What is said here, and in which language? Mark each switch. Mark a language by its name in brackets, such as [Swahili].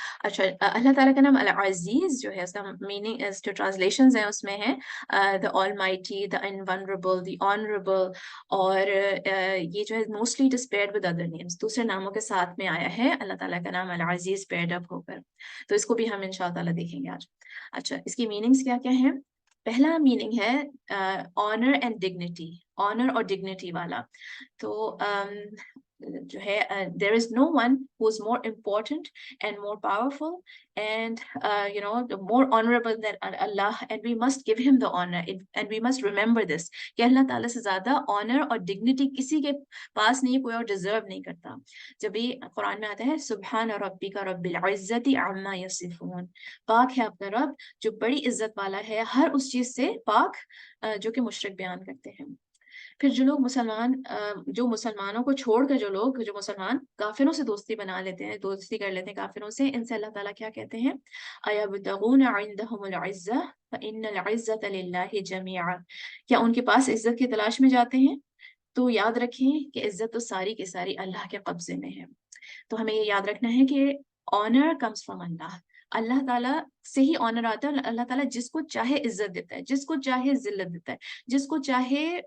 [Urdu] اچھا, اللہ تعالیٰ کا نام العزیز جو ہے اس کا میننگ جو ٹرانسلیشنز ہیں اس میں ہے [English] the almighty, the invulnerable, the honorable, [Urdu] اور یہ جو ہے mostly [English] it is paired with other names, [Urdu] دوسرے ناموں کے ساتھ میں آیا ہے اللہ تعالیٰ کا نام العزیز paired up ہو کر. تو اس کو بھی ہم انشاءاللہ دیکھیں گے آج. اچھا, اس کی میننگز کیا کیا ہیں؟ پہلا میننگ ہے آنر اینڈ ڈگنیٹی, آنر اور ڈگنیٹی والا. تو جو ہے [English] there is no one who is more important and more powerful and more honorable than Allah, and we must give him the honor and we must remember this [Urdu] کہ اللہ تعالیٰ سے زیادہ honor اور dignity کسی کے پاس نہیں, کوئی اور deserve نہیں کرتا. جب یہ قرآن میں آتا ہے [Arabic] سبحان ربک رب العزت عما یصفون, [Urdu] پاک ہے آپ کا رب جو بڑی عزت والا ہے ہر اس چیز سے پاک جو کہ مشرک بیان کرتے ہیں. پھر جو مسلمانوں کو چھوڑ کر جو مسلمان کافروں سے دوستی بنا لیتے ہیں، دوستی کر لیتے ہیں کافروں سے، ان سے اللہ تعالیٰ کیا کہتے ہیں؟ [Arabic] أَيَبْتَغُونَ عِندَهُمُ الْعِزَّةَ فَإِنَّ الْعِزَّةَ لِلَّهِ جَمِيعًا، [Urdu] کیا ان کے پاس عزت کی تلاش میں جاتے ہیں؟ تو یاد رکھیں کہ عزت تو ساری کی ساری اللہ کے قبضے میں ہے۔ تو ہمیں یہ یاد رکھنا ہے کہ [English] honour comes from Allah, [Urdu] اللہ تعالیٰ سے ہی آنر آتا ہے، اور اللہ تعالیٰ جس کو چاہے عزت دیتا ہے، جس کو چاہے ذلت دیتا ہے، جس کو چاہے